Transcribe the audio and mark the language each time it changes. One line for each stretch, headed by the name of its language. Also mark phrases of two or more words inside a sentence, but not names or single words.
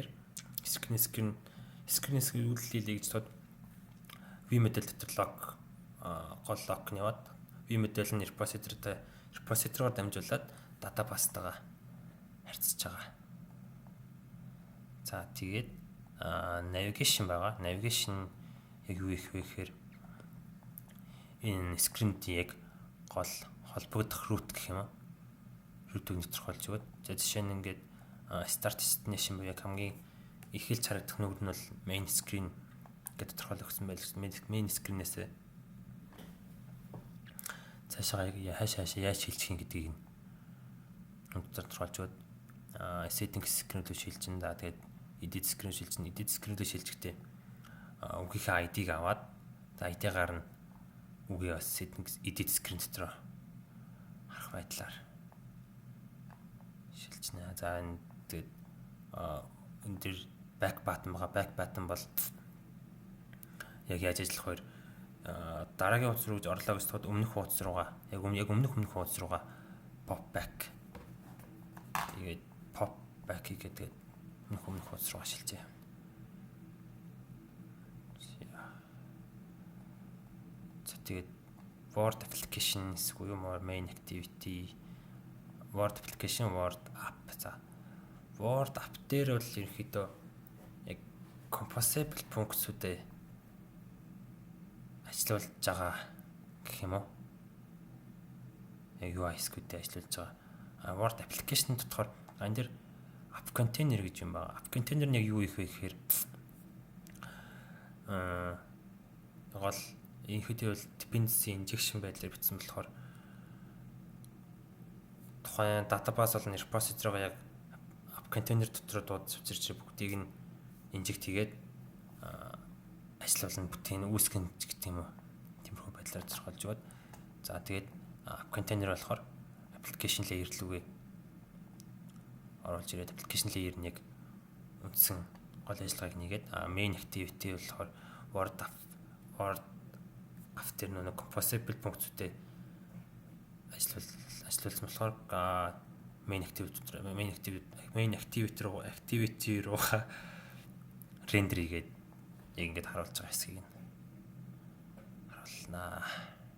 Mongolian: Screen-ээс үйлдэлийг гэж тод
English: view model
Mongolian: дотор гол лог нь яваад
English: view model
Mongolian: нь repository-оор дамжуулаад database-тайгаа харьцаж байгаа. За тэгээд navigation байгаа. Navigation яг юу их вэ гэхээр энэ screen-д яг гол холбогдох root гэх юм аа. Root-ийг тодорхойлж өгöd. За жишээ нь ингээд
English: start destination
Mongolian: буюу яг хамгийн эхэлж харагдах нүд нь бол
English: main screen
Mongolian: гэдэг тодорхойлогдсон байлгсан.
English: Main screen-
Mongolian: ээс цаашаа хаашаа яаж шилжих юм гэдгийг тодорхойлж өгöd.
English: Setting screen
Mongolian: рүү шилжин. За тэгээд
English: edit screen
Mongolian: шилжин.
English: Edit screen
Mongolian: рүү шилжихдээ үгийнхээ ID-г аваад ID-гаар нь үгээ бас
English: setting edit screen
Mongolian: дотор харах байдлаар шилжнэ. За энэ тэгээд энэ дэр
English: back button
Mongolian: байгаа.
English: Back button
Mongolian: бол яг яаж ажиллах вэ? Дараагийн хуудас руу орлоо гэж бодоход өмнөх хуудас руугаа яг өмнөх хуудас руугаа
English: pop back
Mongolian: тэгээд
English: pop back
Mongolian: гэдэг өмнөх хуудас руу шилжээ.
English: Тэгээд Word applications буюу main activity Word application Word app.
Mongolian: За
English: Word app
Mongolian: дээр бол ерөнхийдөө яг composable функцүүдэд ажиллуулж байгаа гэх юм уу? Яг
English: UI SQL-
Mongolian: тэй ажиллуулж байгаа.
English: Word application
Mongolian: дотор энэ дэр
English: app container
Mongolian: гэж юм байна.
English: App container
Mongolian: нь яг юу их вэ гэхээр гол энэхүү бол
English: dependency injection
Mongolian: байдлаар бичсэн болохоор тухайн database болон repository-га яг
English: app container
Mongolian: дотор дуудаж авчирч бүгдийг нь inject хийгээд ажиллуулна бүтээн үүсгэн гэдэг юм уу. Тиймэрхүү байдлаар тодорхойлж өгöd. За тэгээд
English: app container
Mongolian: болохоор
English: application layer
Mongolian: рүүгээ оруулж ирээд
English: application layer
Mongolian: нь яг үндсэн гол ажиллагааг нэгээд
English: main activity
Mongolian: болохоор Word after нэг composable функцүүдэд ажиллуулсан болохоор
English: main activity
Mongolian: руу рендер хийгээд яг ингэж харуулж байгаа хэсгийг харуулнаа.